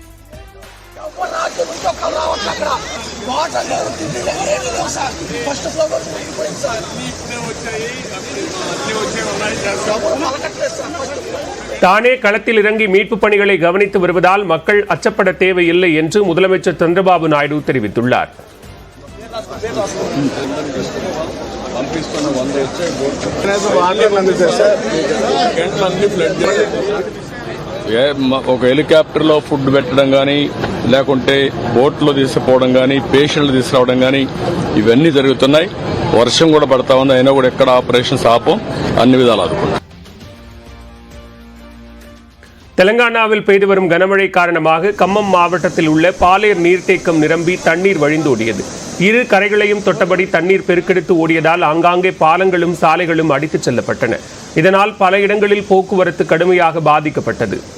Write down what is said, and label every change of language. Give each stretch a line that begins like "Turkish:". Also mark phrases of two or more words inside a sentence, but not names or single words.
Tamil: தானே களத்தில் இறங்கி மீட்பு பணிகளை கவனித்து வருவதால் மக்கள் அச்சப்பட தேவையில்லை என்று முதலமைச்சர் சந்திரபாபு நாயுடு தெரிவித்துள்ளார்.
Telugu: ఒక హెలికాప్టర్లో ఫుడ్ పెట్టడం కానీ లేకుంటే బోట్లో తీసుకుపోవడం కానీ పేషెంట్లు తీసుకురావడం కానీ ఇవన్నీ జరుగుతున్నాయి. వర్షం కూడా పడతా ఉంది, అయినా కూడా ఎక్కడ ఆపరేషన్స్ ఆపం, అన్ని విధాలు ఆదుకున్నాం.
Tamil: தெலங்கானாவில் பெய்து வரும் கனமழை காரணமாக கம்மம் மாவட்டத்தில் உள்ள பாலேர் நீர்த்தேக்கம் நிரம்பி தண்ணீர் வழிந்தோடியது. இரு கரைகளையும் தொட்டபடி தண்ணீர் பெருக்கெடுத்து ஓடியதால் ஆங்காங்கே பாலங்களும் சாலைகளும் அடித்துச் செல்லப்பட்டன. இதனால் பல இடங்களில் போக்குவரத்து கடுமையாக பாதிக்கப்பட்டது.